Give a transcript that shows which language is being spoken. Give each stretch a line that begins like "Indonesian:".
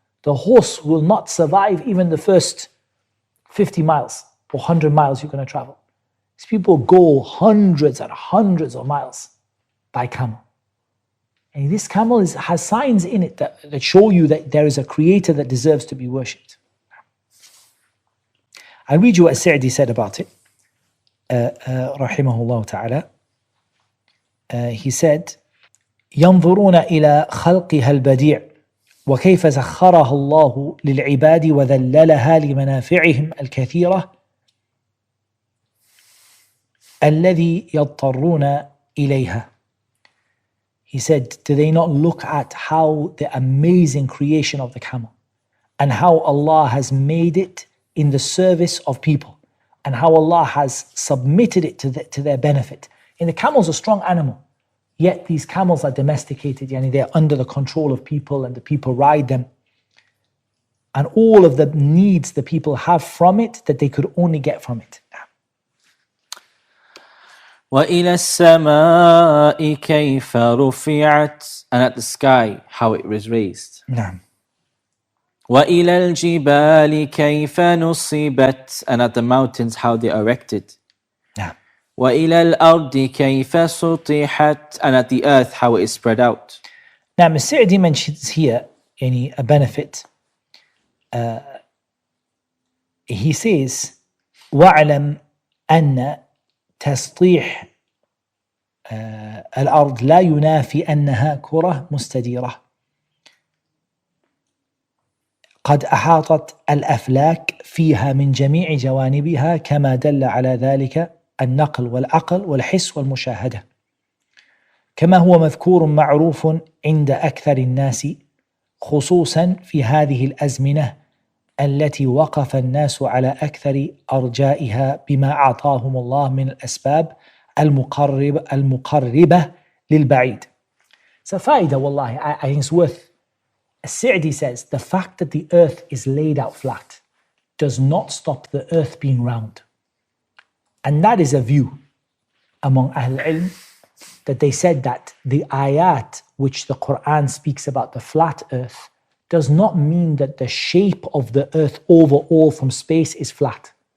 English: The horse will not survive even the first 50 miles or 100 miles you're going to travel. These people go hundreds and hundreds of miles by camel. And this camel has signs in it that show you that there is a creator that deserves to be worshipped. I'll read you what Sa'di said about it.
Arabic: Rahimahullah ta'ala.
English: He said,
Arabic: ينظرون إلى خلقها البديع وكيف سخرها الله للعباد وذللها لمنافعهم الكثيرة الذي يضطرون إليها.
English: He said, do they not look at how the amazing creation of the camel and how Allah has made it in the service of people and how Allah has submitted it to their benefit. And the camel is a strong animal, yet these camels are domesticated, yani they're under the control of people and the people ride them. And all of the needs the people have from it that they could only get from it.
Arabic: وَإِلَى السَّمَاءِ كَيْفَ رُفِعَتْ,
English: and at the sky, how it was raised.
Arabic: نعم. وَإِلَى الْجِبَالِ كَيْفَ نُصِبَتْ,
English: and at the mountains, how they are erected.
Arabic: نعم. وَإِلَى الْأَرْضِ كَيْفَ سُطِحَتْ,
English: and at the earth, how it is spread out. Now, Sa'di mentions here a benefit. He says,
Arabic: وَاعْلَمْ أَنَّ تسطيح الأرض لا ينافي أنها كرة مستديرة قد أحاطت الأفلاك فيها من جميع جوانبها كما دل على ذلك النقل والعقل والحس والمشاهدة كما هو مذكور معروف عند أكثر الناس خصوصا في هذه الأزمنة التي وقف الناس على أكثر أرجائها بما أعطاهم الله من الأسباب المقربة للبعيد.
English: So
Arabic: فائدة والله,
English: I think it's worth. Sa'di says the fact that the earth is laid out flat does not stop the earth being round. And that is a view among Ahl al-Ilm, that they said that the ayat which the Quran speaks about the flat earth does not mean that the shape of the earth overall from space is flat.